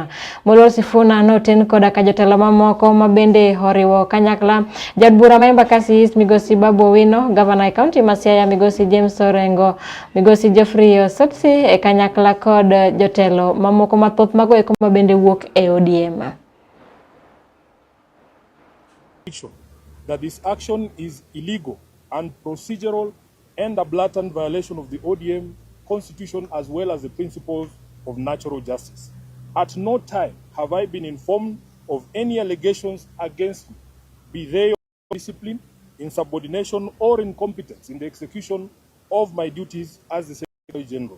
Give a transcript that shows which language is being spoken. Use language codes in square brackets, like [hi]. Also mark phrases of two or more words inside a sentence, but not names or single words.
[luo] Moluor Sifuna noten koda ka jotelo mamoko ma bende oriwo kanyakla jad bura ma Embakasi East migosi Babu Owino, gavana e kaunti ma Siaya migosi James Orengo, migosi Geoffrey Osotsi e kanyakla kod jotelo mamoko mathoth mago eko ma bende wuok e ODM. [en] That this action is illegal and procedural and a blatant violation of the ODM constitution as well as the principles of natural justice. At no time have I been informed of any allegations against me, be they of discipline, insubordination or incompetence in the execution of my duties as the Secretary General.